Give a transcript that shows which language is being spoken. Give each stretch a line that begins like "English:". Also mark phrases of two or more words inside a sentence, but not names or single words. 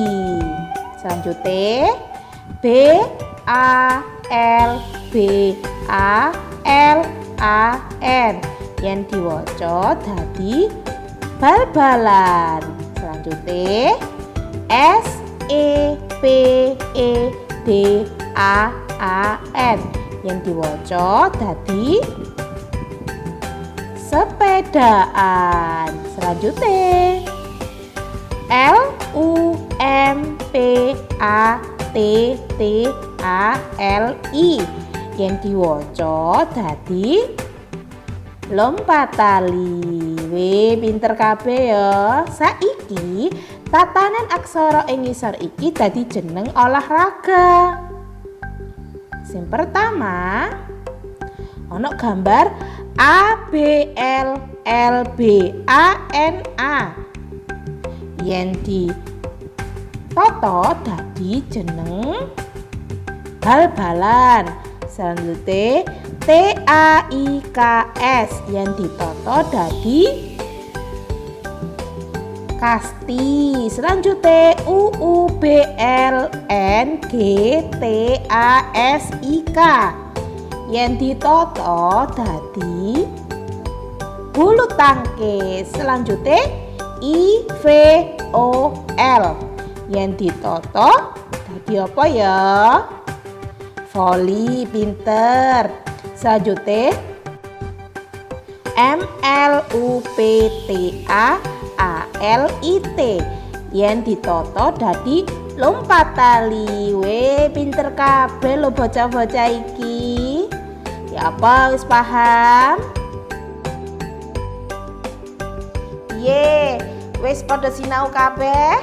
Indonesian: Selanjutnya,
Javanese: B A L B A L A N yang diwaca dadi bal-balan. Selanjutnya, S E P E D A A N yang diwaca dadi sepedaan.
Indonesian: Selanjutnya,
Javanese: L U M P A T T A L I yang diwaca dadi lompat tali. Weh, pinter kabeh ya. Saiki tatanan aksara ing ngisor iki dadi jeneng olahraga. Sing pertama, ana gambar A B L L B A N A. Yen ditoto dadi jeneng bal-balan.
Indonesian: Selanjutnya,
Javanese: T A I K S yang ditoto dadi kasti.
Indonesian: Selanjutnya,
Javanese: U U B L N G T A S I K yang ditoto dadi bulu tangkis. Selanjutnya, I V O L yang ditoto dadi apa ya? Voli, pinter.
Indonesian: Selanjutnya,
Javanese: M L U P T A A L I T yang ditoto dadi lompat tali. Weh, pinter kabeh lo bocah-bocah iki. Ya apa, wis paham? Ye, wis padha sinau kabeh?